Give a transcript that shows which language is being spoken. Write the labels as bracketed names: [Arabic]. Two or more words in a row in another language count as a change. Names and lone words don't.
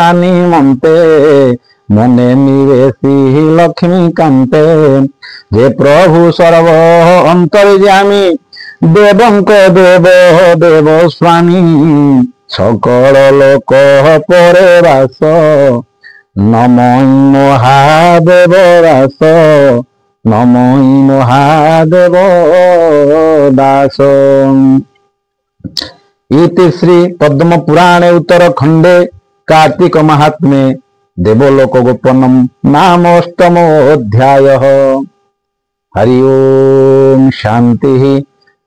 [Odia] ନିମନ୍ତେ ମନେ ନିବେଶୀ ଲକ୍ଷ୍ମୀ କାନ୍ତେ ଯେ ପ୍ରଭୁ ସର୍ବ ଅନ୍ତର୍ଯାମୀ ଦେବଙ୍କ ଦେବ ଦେବ ସ୍ୱାମୀ ସକଳ ଲୋକ ପରେ ବାସ ନମୋ ମହାଦେବ ଦାସ ନମୋ ମହାଦେବ ଦାସ। [Sanskrit] इति श्री पद्म पुराणे उत्तरखंडे कार्तिक महात्म्ये देवलोक गोपनम नाम अष्टमो अध्यायः। हरि ओम शांति।